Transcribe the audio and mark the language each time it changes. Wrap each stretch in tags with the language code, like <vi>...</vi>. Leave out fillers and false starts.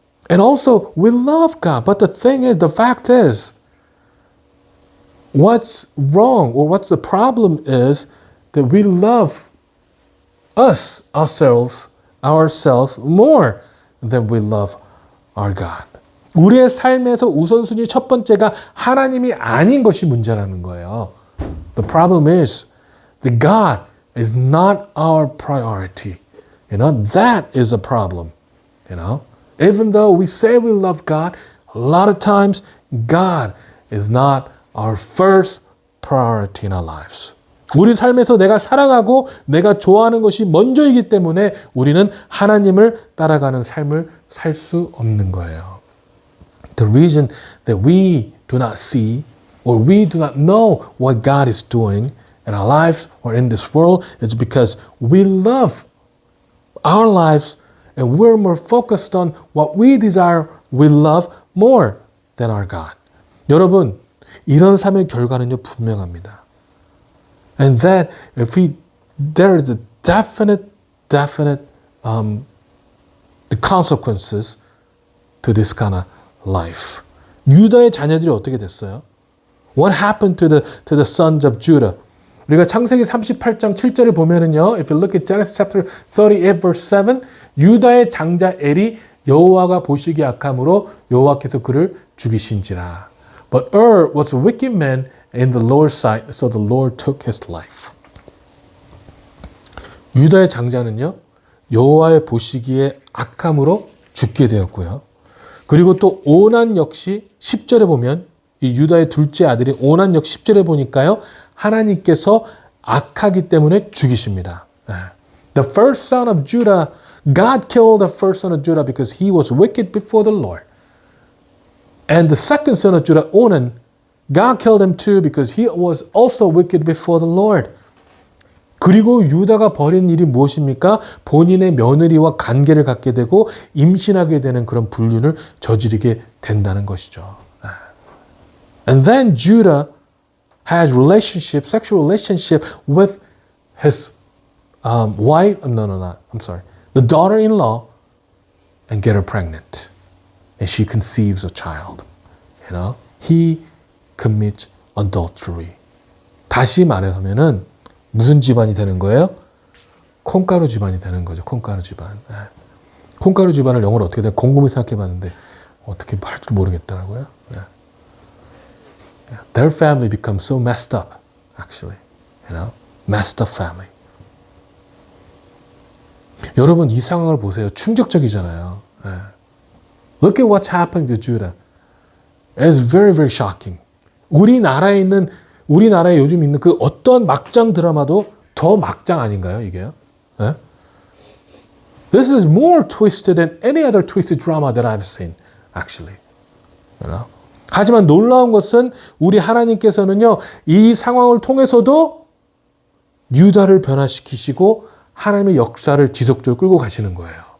<en>And also we love God. But the fact is, what's wrong or what's the problem is that we love ourselves more than we love our God.</en> <ko>우리의 삶에서 우선순위 첫 번째가 하나님이 아닌 것이 문제라는 거예요.</ko> <en>The problem is that God is not our priority. That is a problem. Even though we say we love God, a lot of times God is not our first priority in our lives.</en> <ko>우리 삶에서 내가 사랑하고 내가 좋아하는 것이 먼저이기 때문에 우리는 하나님을 따라가는 삶을 살 수 없는 거예요.</ko> <en>The reason that we do not see or we do not know what God is doing in our lives or in this world is because we love our lives and we're more focused on what we desire, we love more than our God.</en> <ko>여러분, 이런 삶의 결과는요, 분명합니다.</ko> <en>And that there is a definite the consequences to this kind of life.</en> <ko>유다의 자녀들이 어떻게 됐어요?</ko> <en>What happened to the sons of Judah?</en> <ko>우리가 창세기 38장 7절을 보면은요,</ko> <en>if you look at Genesis chapter 38 verse 7,</en> <ko>유다의 장자 엘이 여호와가 보시기에 악함으로 여호와께서 그를 죽이신지라.</ko> <en>But was a wicked man in the Lord's sight, so the Lord took his life.</en> <ko>유다의 장자는요, 여호와의 보시기에 악함으로 죽게 되었고요. 그리고 또 오난 역시 10절에 보면 이 유다의 둘째 아들이 오난 역 10절에 보니까요, 하나님께서 악하기 때문에 죽이십니다.</ko> <en>The first son of Judah, God killed the first son of Judah because he was wicked before the Lord. And the second son of Judah, Onan, God killed him too because he was also wicked before the Lord.</en> <ko>그리고 유다가 벌인 일이 무엇입니까? 본인의 며느리와 관계를 갖게 되고 임신하게 되는 그런 불륜을 저지르게 된다는 것이죠.</ko> <en>And then Judah has relationship, sexual relationship with his wife, the daughter-in-law, and get her pregnant. And she conceives a child. You know, he commits adultery.</en> <ko>다시 말해서면은 무슨 집안이 되는 거예요? 콩가루 집안이 되는 거죠. 콩가루 집안. 콩가루 집안을 영어로 어떻게 돼? 곰곰이 생각해봤는데 어떻게 할 줄 모르겠더라고요.</ko> <en>Their family becomes so messed up, actually. You know, messed up family.</en> <ko>여러분 이 상황을 보세요. 충격적이잖아요.</ko> <en>Look at what's happening to Judah. It's very, very shocking.</en> <ko>우리나라에 요즘 있는 그 어떤 막장 드라마도 더 막장 아닌가요, 이게요? 네?</ko> <en>This is more twisted than any other twisted drama that I've seen, actually. You know?</en> <ko>하지만 놀라운 것은 우리 하나님께서는요, 이 상황을 통해서도 유다를 변화시키시고 하나님의 역사를 지속적으로 끌고 가시는 거예요.</ko>